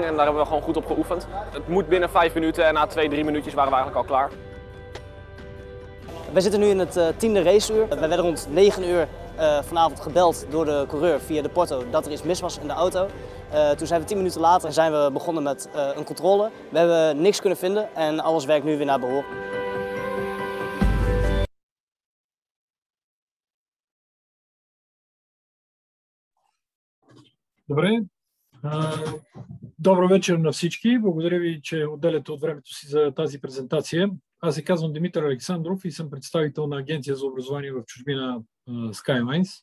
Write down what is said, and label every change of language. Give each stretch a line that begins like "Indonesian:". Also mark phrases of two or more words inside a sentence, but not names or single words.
Dutch: En daar hebben we gewoon goed op geoefend. Het moet binnen 5 minuten en na 2-3 minuutjes waren we eigenlijk al klaar. We zitten nu in het 10e raceuur. We werden rond 9 uur vanavond gebeld door de coureur via de porto dat er iets mis was in de auto. Toen zijn we 10 minuten later zijn we begonnen met een controle. We hebben niks kunnen vinden en alles werkt nu weer naar behoren.
Bulgarian: Добре. Добър вечер на всички. Благодаря ви, че отделяте от времето си за тази презентация. Аз се казвам Димитър Александров и съм представител на Агенция за образование в чужбина Skylines.